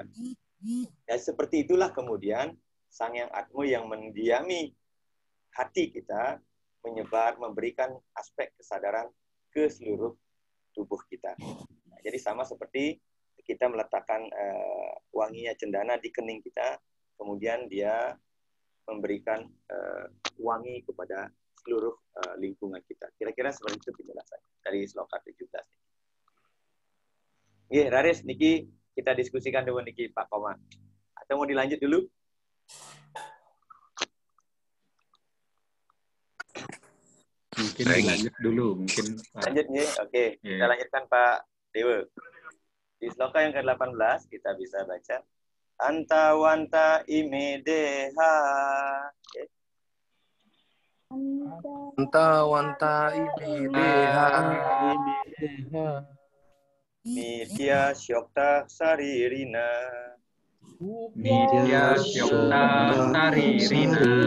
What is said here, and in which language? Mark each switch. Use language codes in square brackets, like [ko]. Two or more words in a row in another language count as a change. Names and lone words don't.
[id] Ya, seperti itulah kemudian Sangyang Atma yang mendiami hati kita menyebar, memberikan aspek kesadaran ke seluruh tubuh kita. Nah, jadi sama seperti kita meletakkan wanginya cendana di kening kita, kemudian dia memberikan wangi kepada seluruh lingkungan kita. Kira-kira seperti itu penjelasan dari sloka 17. Nggih, Raris, niki kita diskusikan dulu niki Pak Koma. Atau mau dilanjut dulu? Mungkin dilanjut dulu, mungkin. Lanjut nih, oke. Kita lanjutkan Pak Dewa. Di sloka yang ke-18 kita bisa baca [sa] Antawanta ime deha. Antawanta ime deha. Nitya syokta saririna. Nitya syokta saririna.